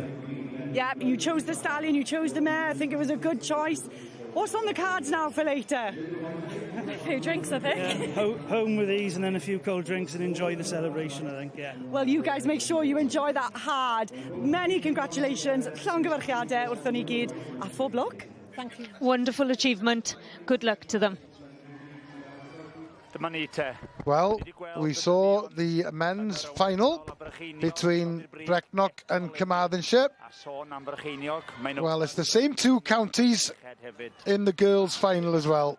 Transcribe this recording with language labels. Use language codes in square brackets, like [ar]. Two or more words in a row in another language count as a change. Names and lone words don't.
[en] Yeah, you chose the stallion, you chose the mare. I think it was a good choice. What's on the cards now for later? A few drinks, I think. Yeah, home with these and then a few cold drinks and enjoy the celebration, I think, yeah. Well, you guys make sure you enjoy that hard. Many congratulations. [cy] Llongyfarchiadau wrthon ni gyd. A phob lwc. [en] Thank you. Wonderful achievement. Good luck to them. Well, we saw the men's final between Brecknock and Carmarthenshire. Well, it's the same two counties in the girls' final as well.